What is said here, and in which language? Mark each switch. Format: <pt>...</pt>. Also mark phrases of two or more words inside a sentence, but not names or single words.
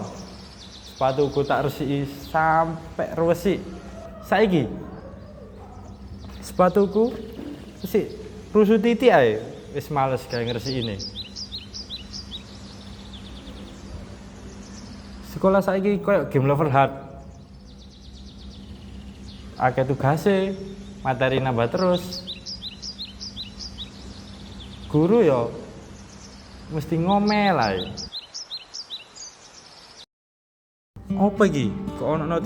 <jv>Sepatuku tak resiki sampai resik. Saiki sepatuku resik rusuh titik ae. Wis males gawe ngresikine. Sekolah saiki koyo</jv> <en>game lover heart.</en> <jv>Akeh tugase, materi nambah terus. Guru yo mesti ngomel ae. Apa iki? Kok ono notif?</jv>